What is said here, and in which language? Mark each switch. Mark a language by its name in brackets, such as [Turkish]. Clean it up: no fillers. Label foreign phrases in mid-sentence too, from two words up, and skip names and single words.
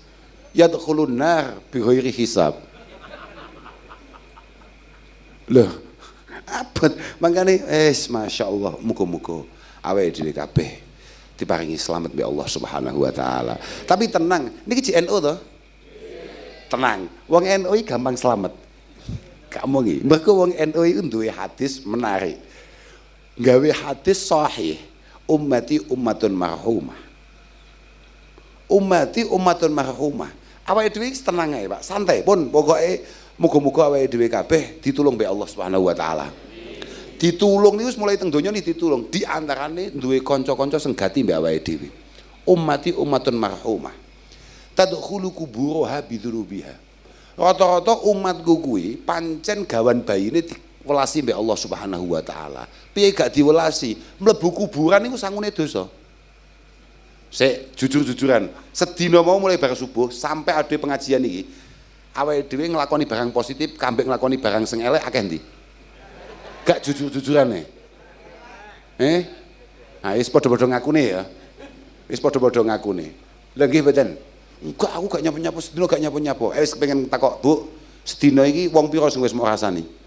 [Arabic] يدخلون نار بغير حساب. [Javanese] Loh, abot mangkane [Arabic] ما شاء الله, [Javanese] muga-muga awake dhewe kabeh diparingi selamat be [Arabic] الله سبحانه وتعالى. [Javanese] Tapi tenang, niki JNU to? Tenang, wong NU iki gampang selamat. Kamu iki, mergo wong NU iki duwe hadis menarik. Gawe hadis sahih, [Arabic] أمتي أمة مرحومة. أمتي أمة مرحومة. [Javanese] Awake dhewe tenang ae, Pak. Santai pun pokoke muga-muga awake dhewe kabeh ditulung be [Arabic] الله سبحانه وتعالى. [Javanese] Ditulung niku mulai teng donya ni ditulung. Di antarane duwe kanca-kanca sing gati mbek awake dhewe. [Arabic] أمتي أمة مرحومة. تدخل قبورها بذنوبها. [Javanese] Rata-rata umatku kuwi pancen gawan bayine diwelasi mbek [Arabic] الله سبحانه وتعالى. [Javanese] Piye gak diwelasi? Mlebu kuburan niku sangune dosa. Sik jujur-jujuran, sedina mau mulai bar subuh sampai ada pengajian iki. Awake dhewe nglakoni barang positif, kambek nglakoni barang sing elek akeh ndi? Gak jujur-jujuran nah wis padha-padha ngakune ya. Wis padha-padha ngakune. Lha nggih mboten. Enggak, aku gak nyapu-nyapu sedina, gak nyapu-nyapu. Wis pengen takok, Bu, sedina iki wong pira sing wis mau rasani?